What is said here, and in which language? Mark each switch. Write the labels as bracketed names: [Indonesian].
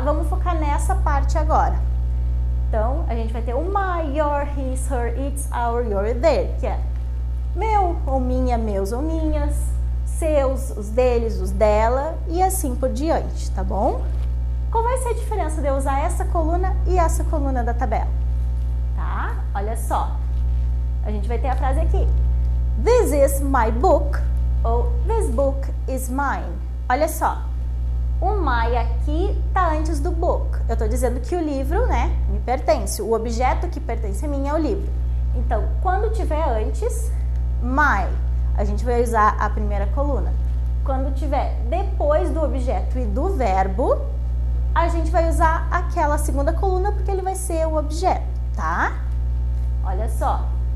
[Portuguese] Vamos focar nessa parte agora. Então, a gente vai ter o my, your, his, her, its, our, your, their, que é meu ou minha, meus ou minhas, seus, os deles, os dela e assim por diante, tá bom? Qual vai ser a diferença de eu usar essa coluna e essa coluna da tabela? Tá? Olha só. A gente vai ter a frase aqui. [English] This is my book ou this book is mine. [Portuguese] Olha só. O my aqui tá antes do book. Eu tô dizendo que o livro, né, me pertence. O objeto que pertence a mim é o livro. Então, quando tiver antes my, a gente vai usar a primeira coluna. Quando tiver depois do objeto e do verbo, a gente vai usar aquela segunda coluna porque ele vai ser o objeto, tá? Olha só.